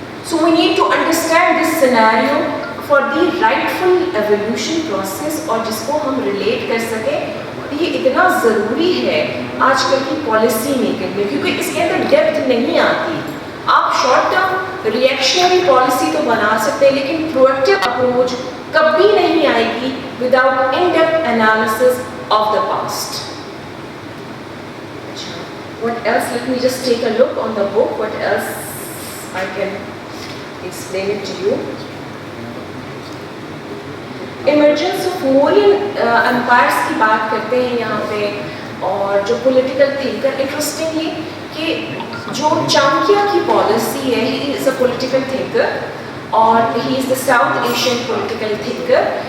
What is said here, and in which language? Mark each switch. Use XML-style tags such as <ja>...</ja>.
<en>So we need to understand this scenario for the rightful evolution process</en> <ur>اور جس کو ہم ریلیٹ کر سکیں. یہ اتنا ضروری ہے آج کل کی پالیسی میکنگ میں کیونکہ اس کے اندر ڈیپتھ نہیں آتی. آپ شارٹ ٹرم ریئیکشنری پالیسی تو بنا سکتے ہیں لیکن پرویکٹیو اپروچ کبھی نہیں آئے گی</ur> <en>Without in depth analysis of the past. What else? Let me just take a look on the book. What else I can explain it to you. Emergence of Mauryan empires</en> <ur>کی بات کرتے ہیں یہاں پہ, اور جو پولیٹیکل تھنکر انٹرسٹنگلی کہ جو چانکیہ کی پالیسی ہے,</ur> <en>he is a political thinker</en> <ur>اور</ur> <en>he is the South Asian political thinker.</en>